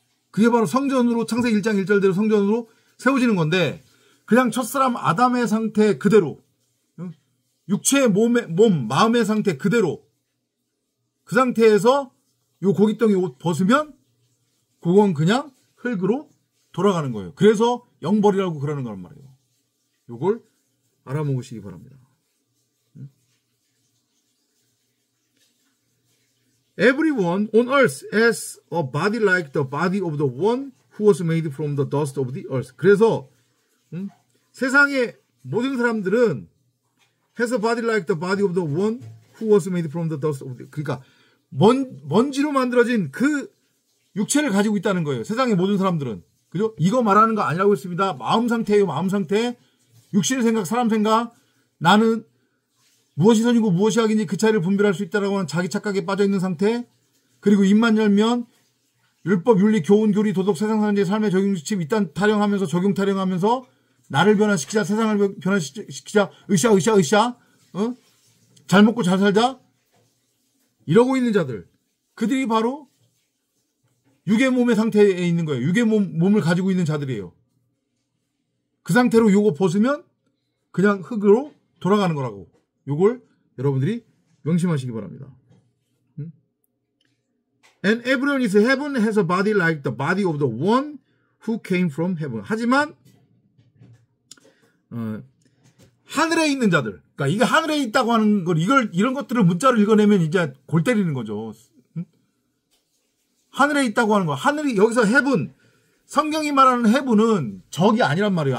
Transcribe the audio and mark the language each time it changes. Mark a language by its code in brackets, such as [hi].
[ko] 그게 바로 성전으로 창세기 1장 1절대로 성전으로 세워지는 건데 그냥 첫사람 아담의 상태 그대로 육체의 몸, 마음의 상태 그대로 그 상태에서 요 고깃덩이 옷 벗으면 그건 그냥 흙으로 돌아가는 거예요. 그래서 영벌이라고 그러는 거란 말이에요. 요걸 알아먹으시기 바랍니다. [en] Everyone on earth has a body like the body of the one who was made from the dust of the earth. [ko] 그래서 세상의 모든 사람들은 [en] has a body like the body of the one who was made from the dust of the [ko] 그러니까 먼지로 만들어진 그 육체를 가지고 있다는 거예요. 세상의 모든 사람들은. 그죠? 이거 말하는 거 아니라고 했습니다. 마음 상태예요. 마음 상태. 육신의 생각, 사람 생각. 나는 무엇이 선이고 무엇이 악인지 그 차이를 분별할 수 있다라고 하는 자기 착각에 빠져있는 상태. 그리고 입만 열면 율법, 윤리, 교훈, 교리, 도덕, 세상 사람들의 삶의 적용지침 이딴 타령하면서 적용 타령하면서 나를 변화시키자, 세상을 변화시키자, 으쌰. 잘 먹고 잘 살자. 이러고 있는 자들. 그들이 바로 육의 몸의 상태에 있는 거예요. 육의 몸을 가지고 있는 자들이에요. 그 상태로 요거 벗으면 그냥 흙으로 돌아가는 거라고. 요걸 여러분들이 명심하시기 바랍니다. [en] And everyone is heaven has a body like the body of the one who came from heaven. [ko] 하지만 하늘에 있는 자들, 그러니까 이게 하늘에 있다고 하는 걸 이런 것들을 문자로 읽어내면 이제 골 때리는 거죠. 하늘에 있다고 하는 거, 하늘이 여기서 heaven, 성경이 말하는 heaven은 적이 아니란 말이에요.